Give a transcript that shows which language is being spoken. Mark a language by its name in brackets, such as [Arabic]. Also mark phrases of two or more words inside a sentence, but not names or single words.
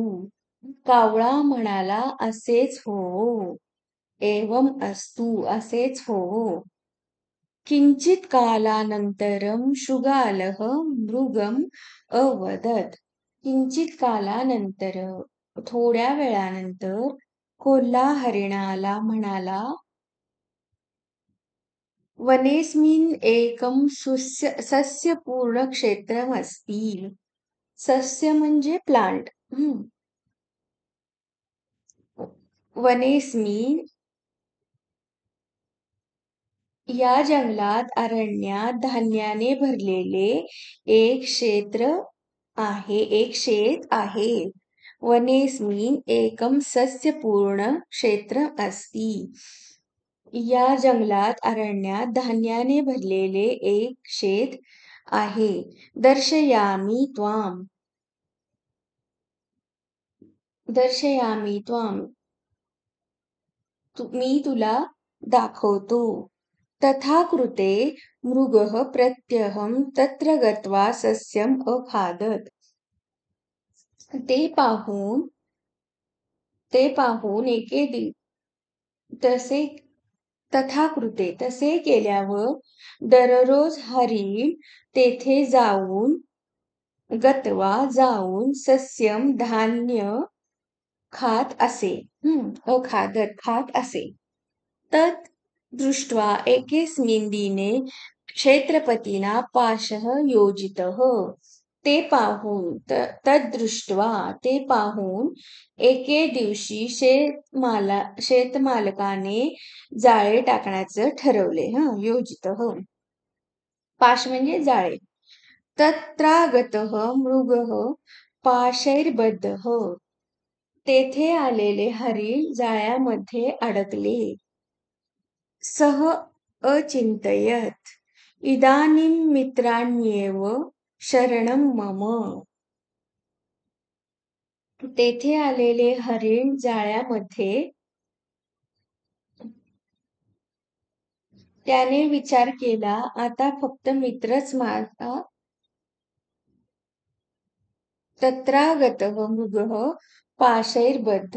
[Marathi] कावळा म्हणाला, असेच हो. [Sanskrit] एवम अस्तु, [Marathi] असेच हो. [Sanskrit] किंचित कालानंतरम शृगालः मृगम अवदत्. किंचित कालानंतर, [Marathi] थोड्या वेळानंतर कोल्हा हरिणाला म्हणाला, [Sanskrit] वनेस्मिन् एकं सस्यपूर्ण क्षेत्रमस्ति. [Marathi] सस्य म्हणजे प्लांट. वनेस्मिन् या जंगलात अरण्यात धान्याने भरलेले एक शेत आहे. [Sanskrit] वनेस्मिन् एकं सस्यपूर्ण क्षेत्र अस्ति. [Marathi] या जंगलात अरण्यात धान्याने भरलेले एक शेत आहे. [Sanskrit] दर्शयामि त्वाम. [Marathi] मी तुला दाखवतो. [Sanskrit] तथा कृते मृगः प्रत्यहं तत्र गत्वा सस्यम अखादत्. [Marathi] ते पाहून [Sanskrit] तथा कृते [Marathi] तसे केल्यावर दररोज हरिण तेथे जाऊन सस्यम धान्य खात असे. अखादर खात असे. [Sanskrit] तत् दृष्ट्वा एकेस्मिन् दिने क्षेत्रपतीना पाशः योजितः. [Marathi] ते पाहून तद्दृष्ट्वा ते पाहून एके दिवशी शेतमालकाने जाळे टाकण्याचं ठरवले. योजितः. पाश म्हणजे जाळे. [Sanskrit] तत्रागतः मृगः पाशैर्बद्धः. [Marathi] तेथे आलेले हरीण जाळ्यामध्ये अडकले. [Sanskrit] सः अचिंतयत् इदानीं मित्राण्येव शरणं मम. [Marathi] तेथे आलेले हरीण जाळ्यामध्ये त्याने विचार केला, आता फक्त मित्रच माझा. [Sanskrit] तत्रागतः मृगः पाशैर्बद्ध.